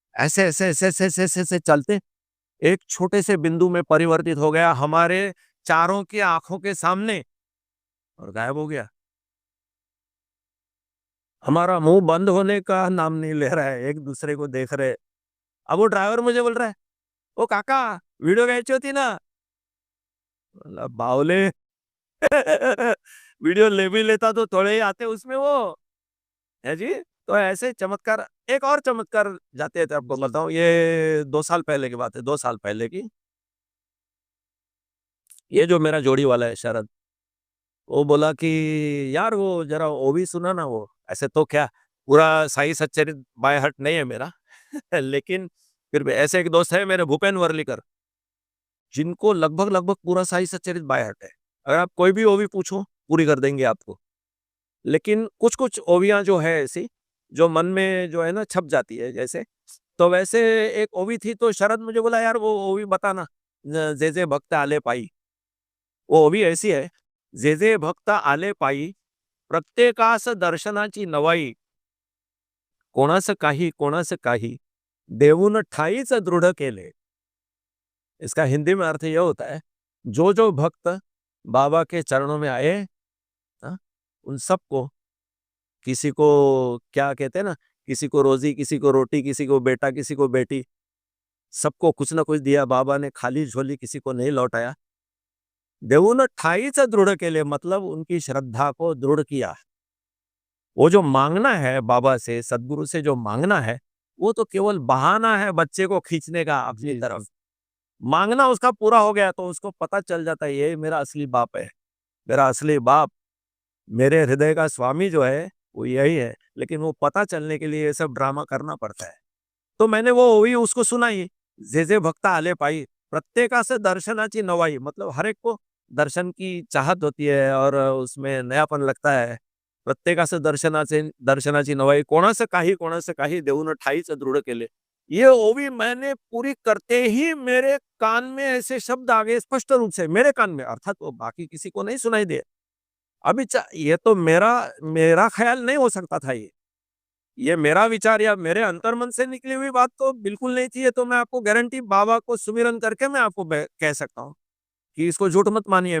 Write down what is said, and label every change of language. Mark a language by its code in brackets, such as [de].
[hi] ऐसे ऐसे ऐसे ऐसे ऐसे ऐसे ऐसे चलते एक छोटे से बिंदु में परिवर्तित हो गया हमारे चारों की आंखों के सामने, और गायब हो गया। हमारा मुंह बंद होने का नाम नहीं ले रहा है, एक दूसरे को देख रहे। अब वो ड्राइवर मुझे बोल रहा है [mr] ओ काका व्हिडिओ घ्यायची होती ना. म्हणलं, [hi] बावले वीडियो ले भी लेता तो थोड़े ही आते उसमें वो है जी. तो ऐसे चमत्कार, एक और चमत्कार जाते थे आपको बताऊं, ये 2 साल पहले की बात है, 2 साल पहले की. ये जो मेरा जोड़ी वाला है शरद, वो बोला कि यार वो जरा वो भी सुना ना वो. ऐसे तो क्या पूरा साई सच्चरित बाय हार्ट नहीं है मेरा लेकिन फिर भी ऐसे एक दोस्त है मेरे भूपेन वर्लीकर, जिनको लगभग लगभग पूरा साई सच्चरित बाय हार्ट है. अगर आप कोई भी ओवी पूछो पूरी कर देंगे आपको. लेकिन कुछ कुछ ओवियां जो है ऐसी, जो मन में जो है ना छप जाती है जैसे. तो वैसे एक ओवी थी, तो शरद मुझे बोला यार वो ओवी बताना, [mr] जे जे भक्त आले पाई. [hi] वो ओवी ऐसी है, [mr] जे जे भक्त आले पायी प्रत्येकास दर्शनाची नवाई, कोणास काही देऊन ठाईच दृढ केले. [hi] इसका हिंदी में अर्थ यह होता है, जो जो भक्त बाबा के चरणों में आए, हाँ, उन सबको, किसी को क्या कहते हैं ना, किसी को रोजी, किसी को रोटी, किसी को बेटा, किसी को बेटी, सबको कुछ ना कुछ दिया बाबा ने. खाली झोली किसी को नहीं लौटाया. [mr] देऊन ठाईच दृढ़ केले, [hi] मतलब उनकी श्रद्धा को दृढ़ किया. वो जो मांगना है बाबा से, सदगुरु से जो मांगना है, वो तो केवल बहाना है बच्चे को खींचने का अपनी जी, तरफ. मांगना उसका पूरा हो गया तो उसको पता चल जाता है ये मेरा असली बाप है. मेरा असली बाप, मेरे हृदय का स्वामी जो है वो यही है. लेकिन वो पता चलने के लिए ये सब ड्रामा करना पड़ता है. तो मैंने वो वही उसको सुनाई, [mr] जे जे भक्ता आले पाई प्रत्येका से दर्शनाची नवाई, [hi] मतलब हर एक को दर्शन की चाहत होती है और उसमें नयापन लगता है. [mr] प्रत्येकाचं दर्शनाची नवाई, कोणाचं काही देऊन ठाईच दृढ केले. [hi] ये ओवी मैंने पूरी करते ही मेरे कान में ऐसे शब्द आ गए स्पष्ट रूप से, मेरे कान में, अर्थात वो बाकी किसी को नहीं सुनाई दे. ये तो मेरा मेरा ख्याल नहीं हो सकता था. ये मेरा विचार या मेरे अंतर्मन से निकली हुई बात तो बिल्कुल नहीं थी. ये तो मैं आपको गारंटी बाबा को सुमिरन करके मैं आपको कह सकता हूँ कि इसको झूठ मत मानिए.